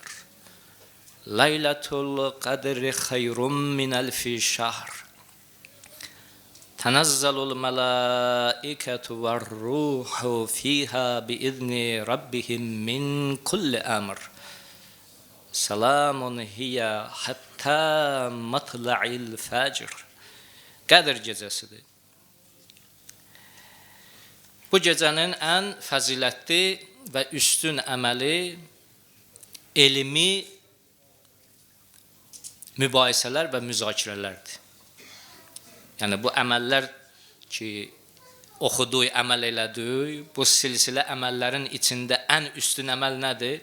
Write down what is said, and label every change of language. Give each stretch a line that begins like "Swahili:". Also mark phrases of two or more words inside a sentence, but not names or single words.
Arabic: ليلة القدر خير من ألف شهر. تنزل الملائكة والروح فيها بإذن ربهم من كل أمر. سلام هي حتى مطلع الفجر.
Azerbaijani: Qədir gecəsidir. Bu gecənin ən fəzilətli və üstün əməli elmi mübahisələr və müzakirələrdir. Yəni bu əməllər ki, oxuduq, əməl elədik, bu silsilə əməllərin içində ən üstün əməl nədir?